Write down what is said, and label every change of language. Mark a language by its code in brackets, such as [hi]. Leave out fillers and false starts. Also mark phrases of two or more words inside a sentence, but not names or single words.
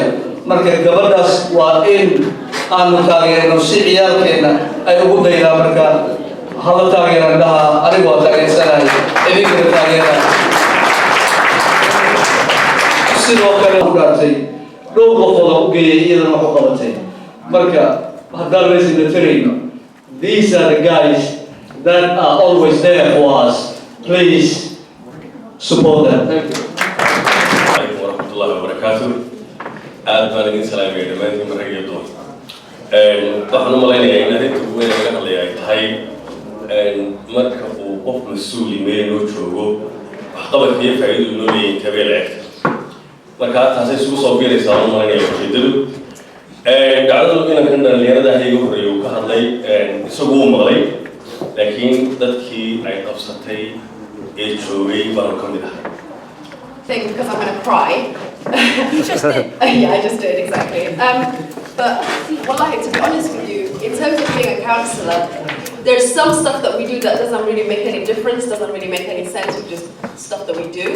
[so] marka gabadhaas waa in aanu taageerno si ciyaalkeena ay ugu daydaan. marka hala taageeran dhaha anigu waa taageersanayo, idinkana taageeraan. sidoo kale u gaartay dhowr qofood oo u geeyay iyadana wax u qabatay. marka haddaan laysa tarayno, [en] these are the guys that are always there for us. Please support them. Thank you. [ar] Assalamualaikum warahmatullahi wabarakatuh. [so] Aad baan idin salaamay dhammaantiin maragaydo. waxaan u malaynayaa in arrinta ugu weyn laga hadlaya ay tahay marka uu qof mas-uuli meel noo joogo waxqabadka iyo faa'iidadu noo leeyahay tabeel ceegta. marka taasay isugu soo biiraysaa u malaynaya ujeedadu. dhacdadu inankan dhalinyarada iga horreeyay uu ka hadlay isagu uu maqlay, laakiin dadkii ay qabsatay ee joogay baanu ka mid ahay. [en] Because I'm going to cry. You just did. Yeah, I just did, exactly. But, wallahi, to be honest with you, in terms of being a counsellor, there's some stuff that we do that doesn't really make any difference, doesn't really make any sense, it's just stuff that we do.